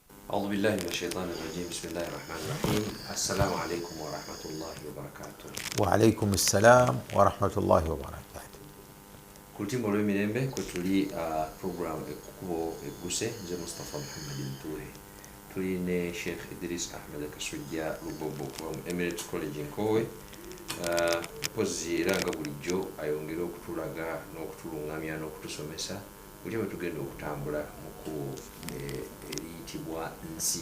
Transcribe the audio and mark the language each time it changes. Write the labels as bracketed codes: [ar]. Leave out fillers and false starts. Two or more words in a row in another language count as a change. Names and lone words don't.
[ar] أعوذ بالله من الشيطان الرجيم بسم الله الرحمن الرحيم السلام عليكم ورحمة الله وبركاته. وعليكم السلام ورحمة الله وبركاته. [lg] Kultimbo lw'emirembe kwe tuli program ekkubo egguse nze Mustafa Muhammad Ntuhe tuli ne Sheikh Idris Ahmed Kasujja Lubobo from Emirates College Nkowe pozi era nga bulijjo ayongera okutulaga n'okutulungamya n'okutusomesa buli bwe tugenda okutambula mu kkubo eriyitibwa nsi.